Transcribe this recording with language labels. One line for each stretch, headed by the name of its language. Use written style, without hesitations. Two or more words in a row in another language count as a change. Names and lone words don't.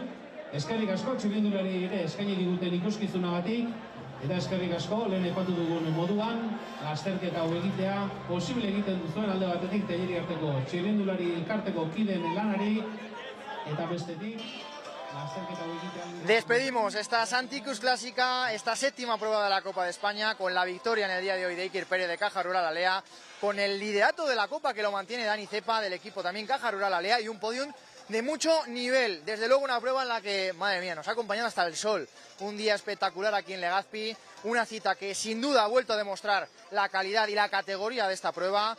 Basque: Eskerrik asko, txirrindulari ere eskaini diguten ikuskizunagatik, eta eskerrik asko, lehen aipatu dugun moduan, lasterketa hau egitea, posible egiten duzuen alde batetik Telleri arteko txirrindulari elkarteko kideen lanari, eta bestetik, lasterketa hau egitea...
Spanish: Despedimos esta Santikutz Clásica, esta séptima prueba de la Copa de España, con la victoria en el día de hoy de Iker Pérez de Caja Rural Alea, con el liderato de la Copa que lo mantiene Dani Cepa del equipo también Caja Rural Alea, y un podium de mucho nivel. Desde luego una prueba en la que, madre mía, nos ha acompañado hasta el sol. Un día espectacular aquí en Legazpi, una cita que sin duda ha vuelto a demostrar la calidad y la categoría de esta prueba.